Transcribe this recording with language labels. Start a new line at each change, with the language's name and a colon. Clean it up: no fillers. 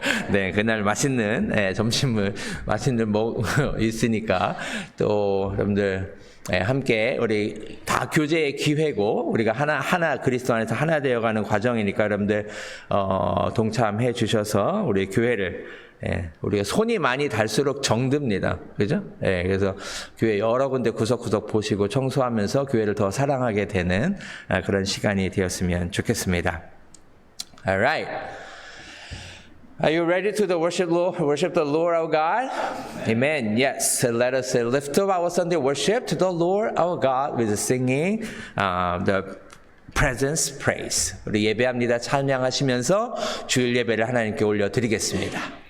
Korean: 네, 그날 맛있는 점심을 맛있는 있으니까 또 여러분들 함께 우리 다 교제의 기회고 우리가 하나 그리스도 안에서 하나 되어가는 과정이니까 여러분들 동참해 주셔서 우리 교회를 우리가 손이 많이 닳을수록 정듭니다. 그죠? 그래서 교회 여러 군데 구석구석 보시고 청소하면서 교회를 더 사랑하게 되는 그런 시간이 되었으면 좋겠습니다.
English: Alright. Are you ready to worship the Lord our God? Amen. Yes. So let us lift up our Sunday worship to the Lord our God with singing the presence praise.
Korean: 우리 예배합니다. 찬양하시면서 주일 예배를 하나님께 올려드리겠습니다.